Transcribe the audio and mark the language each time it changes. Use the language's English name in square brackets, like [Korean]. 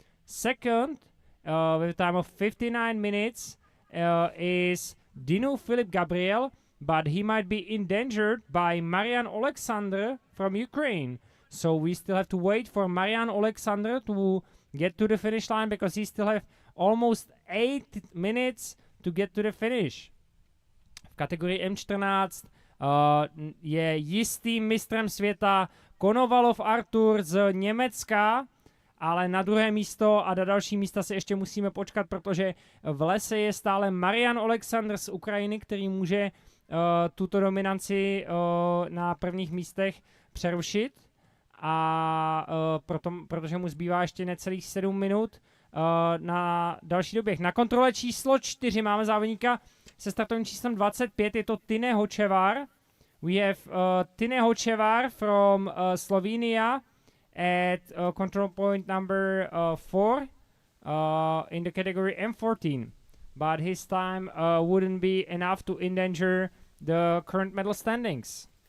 [English] Second, with a time of 59 minutes, is Dinu Filip Gabriel, but he might be endangered by Marian Alexander from Ukraine. So we still have to wait for Marian Alexander to get to the finish line because he still have almost 8 minutes to get to the finish. [Czech] V kategorii M14 je jistým mistrem světa Konovalov Artur z Německa, ale na druhé místo a na další místa si ještě musíme počkat, protože v lese je stále Marian Alexander z Ukrajiny, který může tuto dominanci na prvních místech přerušit. a protože mu zbývá ještě necelých 7 minut na další doběh. Na kontrole číslo 4 máme závodníka se startovým číslem 25, je to Tine Hočevar. [English] We have Tine Hočevar from Slovenia at control point number 4 in the category M14. But his time wouldn't be enough to endanger the current medal standings.